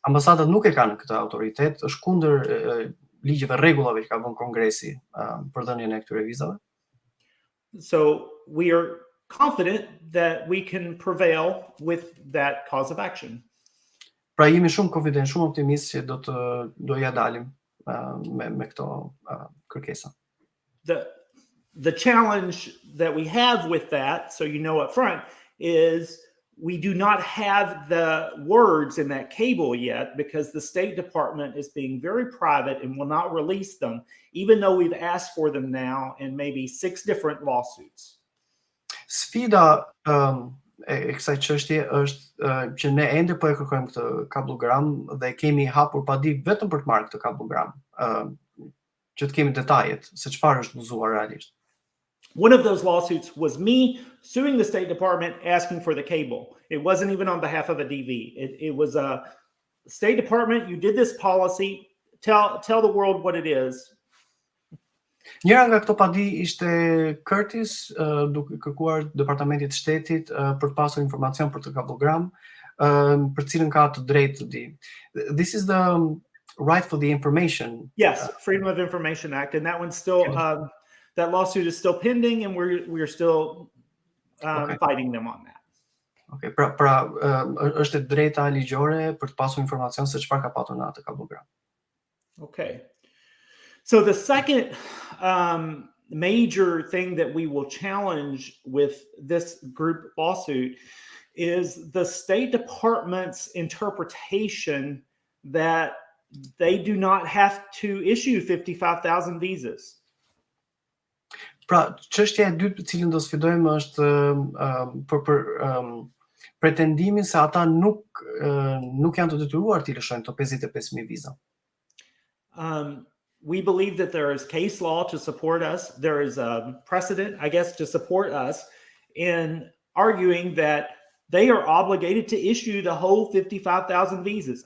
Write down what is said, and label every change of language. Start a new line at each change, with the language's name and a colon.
Albanian: Ambasadat nuk e kanë këtë autoritet, është kundër ligjeve, rregullave që ka vënë Kongresi për dhënien e këtyre vizave.
English: So we are confident that we can prevail with that cause of action.
Albanian: Pra jemi shumë konfident, shumë optimist që do ja dalim me këto kërkesa.
English: The challenge that we have with that, so you know up front, is we do not have the words in that cable yet because the State Department is being very private and will not release them, even though we've asked for them now in maybe 6 different lawsuits.
Albanian: Sfida e kësaj çështje është që ne ende po e kërkojmë këtë kablogram dhe kemi hapur padi vetëm për të marrë këtë kablogram, që të kemi detajet se çfarë është buzuar realisht.
English: One of those lawsuits was me suing the State Department asking for the cable. It wasn't even on behalf of a DV. It was a State Department, you did this policy, tell the world what it is.
Albanian: Njëra nga këto padi ishte Curtis, duke kërkuar Departamentit të Shtetit për të pasur informacion për të kablogram, për cilën ka të drejtë të di.
English: This is the right for the information. Yes, Freedom of Information Act, and that one's still that lawsuit is still pending, and we're still fighting them on that.
Albanian: Okay, pra është e drejta ligjore për të pasur informacion se çfarë ka patur në atë kablogram.
English: Okay. So the second major thing that we will challenge with this group lawsuit is the State Department's interpretation that they do not have to issue 55,000 visas.
Albanian: Pra, çështja e dytë për cilën do sfidojmë është për pretendimin se ata nuk janë të detyruar të lëshojnë këto 55,000 viza.
English: We believe that there is case law to support us. There is a precedent, I guess, to support us in arguing that they are obligated to issue the whole 55,000 visas.